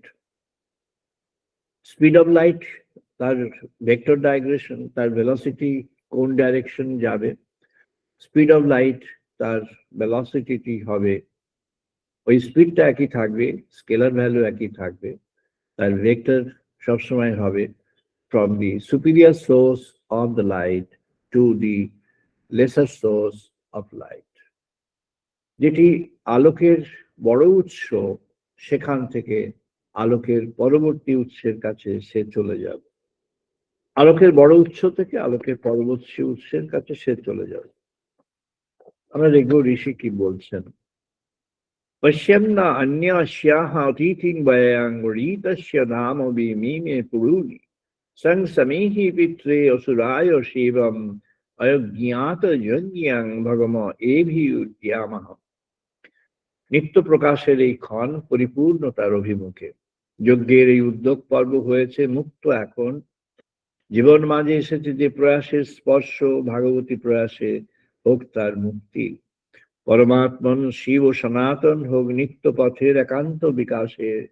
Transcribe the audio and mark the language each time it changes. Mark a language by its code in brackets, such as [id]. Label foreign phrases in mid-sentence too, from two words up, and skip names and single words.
[en] speed of light [bn] তার ভেক্টর ডাইগ্রেশন, তার ভেলোসিটি কোন ডাইরেকশন যাবে, [en] speed of light [bn] তার ভেলোসিটি হবে, ওই স্পিডটা একই থাকবে, [en] scalar value [bn] একই থাকবে, তার ভেক্টর সবসময় হবে [en] from the superior source of the light to the lesser source of light. [bn] যেটি আলোকের বড় উৎস, সেখান থেকে আলোকের পরবর্তী উৎসের কাছে সে চলে যাবে। আলোকের বড় উৎস থেকে আলোকের পরবর্তী উৎসের কাছে সে চলে যাবে। আমরা দেখব ঋষি কি বলছেন। [sa] পশ্যন্না অন্যাস্যাহ অতিথিং বয়াং গৃহীতস্য নাম বিমিমে পুরুনি সংসমেহি পিত্রে অসুরায় শিবম অজ্ঞাত যজ্ঞাং ভগম এভিউদ্যামহ। [bn] নিত্য প্রকাশের এই ক্ষণ পরিপূর্ণতার অভিমুখে যজ্ঞের এই উদ্যোগ পর্ব হয়েছে মুক্ত। এখন জীবন মাঝে এসেছে যে প্রয়াসের স্পর্শ, ভাগবতী প্রয়াসে হোক তার মুক্তি। পরমাত্মন শিব ও সনাতন হোক নিত্য পথের একান্ত বিকাশে।